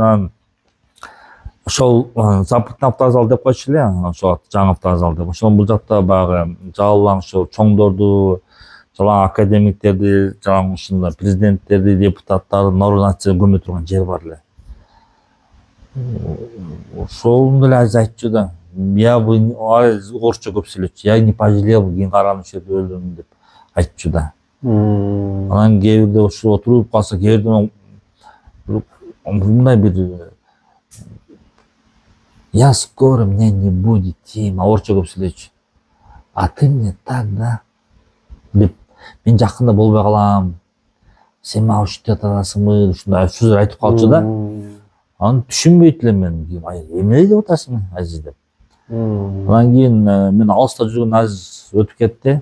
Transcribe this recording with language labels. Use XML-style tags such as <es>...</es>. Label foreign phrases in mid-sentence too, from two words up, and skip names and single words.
<ky>Анан ошол Западный автовокзал деп койчу эле, ошол жаңы автовокзал деп. Ошол бул жакта баягы жалаң ошол чоңдорду, жалаң академиктерди, жалаң ушундай президенттерди, депутаттарды,</ky> <ru>народ нация</ru> <ky>көмө турган жер бар эле. Ошол деле Азиз айтчу да.</ky> <ru>Я бы</ru> <ky>орусча көп сүйлөчү.</ky> <ru>Я не пожалел,</ru> <ky>кийин каранып ушул жерде өлдүм деп айтчу да. Анан кээ бирде ошо отуруп калса, кээ бирде мындай бир</ky> <ru>я скоро меня не будет, Тима,</ru> <ky>орусча көп сүйлөчү.</ky> <ru>А ты мне так, да?</ru> <ky>Деп, мен жакында болбой калам. Сен мага ушинтип атасыңбы, ушундай сөздөр айтып калчу да. Аны түшүнбөйт элем мен. Эмне деп атасың, Азиз деп. Анан кийин мен алыста жүргөн Азиз өтүп кетти.</ky>